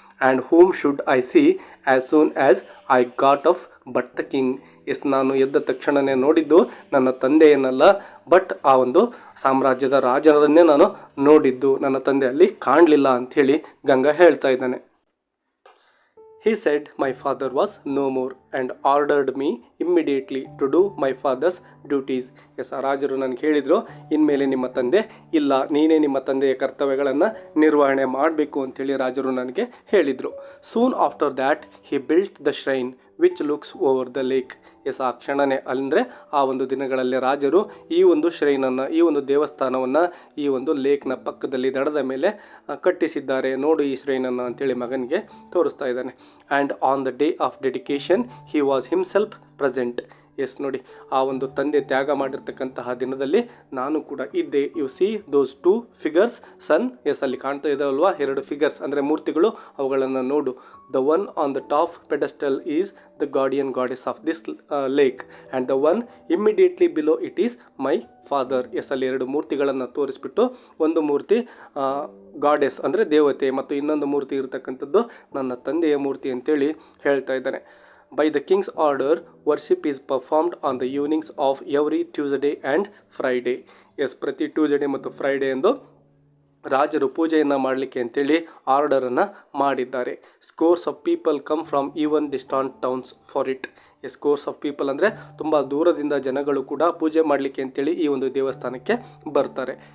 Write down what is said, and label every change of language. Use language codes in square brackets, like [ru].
[en] And whom should I see as soon as I got off but the king. [kn] S, ನಾನು ಎದ್ದ ತಕ್ಷಣವೇ ನೋಡಿದ್ದು ನನ್ನ ತಂದೆಯನ್ನಲ್ಲ, ಬಟ್ ಆ ಒಂದು ಸಾಮ್ರಾಜ್ಯದ ರಾಜರನ್ನೇ ನಾನು ನೋಡಿದ್ದು, ನನ್ನ ತಂದೆ ಅಲ್ಲಿ ಕಾಣಲಿಲ್ಲ ಅಂಥೇಳಿ ಗಂಗಾ ಹೇಳ್ತಾ ಇದ್ದಾನೆ. [en] He said my father was no more and ordered me immediately to do my father's duties. [kn] S, ರಾಜರು ನನಗೆ ಹೇಳಿದರು, ಇನ್ಮೇಲೆ ನಿಮ್ಮ ತಂದೆ ಇಲ್ಲ, ನೀನೇ ನಿಮ್ಮ ತಂದೆಯ ಕರ್ತವ್ಯಗಳನ್ನು ನಿರ್ವಹಣೆ ಮಾಡಬೇಕು ಅಂತೇಳಿ ರಾಜರು ನನಗೆ ಹೇಳಿದರು. [en] Soon after that he built the shrine which looks over the lake. [kn] S, ಆ ಕ್ಷಣನೇ ಅಂದರೆ ಆ ಒಂದು ದಿನಗಳಲ್ಲಿ ರಾಜರು ಈ ಒಂದು ಶ್ರೈನನ್ನು, ಈ ಒಂದು ದೇವಸ್ಥಾನವನ್ನು ಈ ಒಂದು ಲೇಕ್ನ ಪಕ್ಕದಲ್ಲಿ ದಡದ ಮೇಲೆ ಕಟ್ಟಿಸಿದ್ದಾರೆ, ನೋಡು ಈ ಶ್ರೈನನ್ನು ಅಂತೇಳಿ ಮಗನಿಗೆ ತೋರಿಸ್ತಾ ಇದ್ದಾನೆ. [en] And on the day of dedication he was himself present. [kn] S, ನೋಡಿ, ಆ ಒಂದು ತಂದೆ ತ್ಯಾಗ ಮಾಡಿರ್ತಕ್ಕಂತಹ ದಿನದಲ್ಲಿ ನಾನು ಕೂಡ ಇದ್ದೆ. [en] You see those two figures son. [kn] S, ಅಲ್ಲಿ ಕಾಣ್ತಾ ಇದ್ದಾವಲ್ವಾ 2 ಫಿಗರ್ಸ್ ಅಂದರೆ ಮೂರ್ತಿಗಳು, ಅವುಗಳನ್ನು ನೋಡು. [en] The one on the top pedestal is the guardian goddess of this lake and the one immediately below it is my father. [kn] S, ಅಲ್ಲಿ 2 ಮೂರ್ತಿಗಳನ್ನು ತೋರಿಸ್ಬಿಟ್ಟು ಒಂದು ಮೂರ್ತಿ goddess ಅಂದರೆ ದೇವತೆ ಮತ್ತು ಇನ್ನೊಂದು ಮೂರ್ತಿ ಇರತಕ್ಕಂಥದ್ದು ನನ್ನ ತಂದೆಯ ಮೂರ್ತಿ ಅಂತೇಳಿ ಹೇಳ್ತಾ ಇದ್ದಾನೆ. [en] By the king's order, worship is performed on the evenings of every Tuesday and Friday. [kn] S, ಪ್ರತಿ ಟ್ಯೂಸ್ಡೇ ಮತ್ತು ಫ್ರೈಡೇ ಎಂದು ರಾಜರು ಪೂಜೆಯನ್ನು ಮಾಡಲಿಕ್ಕೆ ಅಂತೇಳಿ ಆರ್ಡರನ್ನು ಮಾಡಿದ್ದಾರೆ. [en] Scores of people come from even distant towns for it. [kn] S, [en] scores of people [kn] ಅಂದರೆ ತುಂಬ ದೂರದಿಂದ ಜನಗಳು ಕೂಡ ಪೂಜೆ ಮಾಡಲಿಕ್ಕೆ ಅಂತೇಳಿ ಈ ಒಂದು ದೇವಸ್ಥಾನಕ್ಕೆ ಬರ್ತಾರೆ.